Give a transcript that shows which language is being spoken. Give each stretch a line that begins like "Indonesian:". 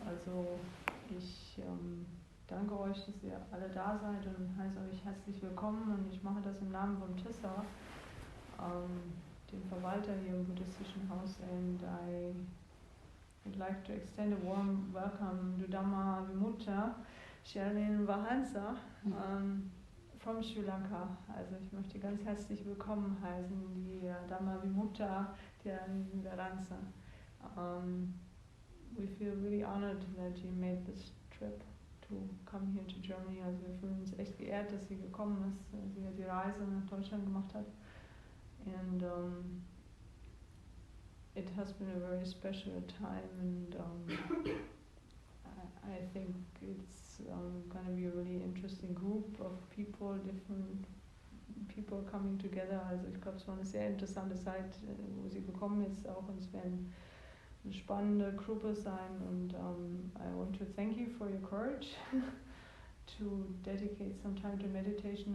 German: Also ich danke euch, dass ihr alle da seid und heiße euch herzlich willkommen, und ich mache das im Namen von Tissa, dem Verwalter hier im buddhistischen Haus,
English: and I would like to extend a warm welcome to Dhamma Vimutta Shalin Vahansa from Sri Lanka.
German: Also ich möchte ganz herzlich willkommen heißen, die Dhamma Vimutta Vahansa.
English: We feel really honored that you made this trip to come here to Germany.
German: Also wir fühlen uns echt geehrt, dass sie gekommen ist, sie die Reise nach Deutschland gemacht hat.
English: And it has been a very special time, and I think it's going to be a really interesting group of people, different people coming together.
German: Also ich glaube, es war eine sehr interessante Zeit, wo sie gekommen ist auch, und es werden eine spannende Gruppe sein, und
English: I want to thank you for your courage to dedicate some time to meditation.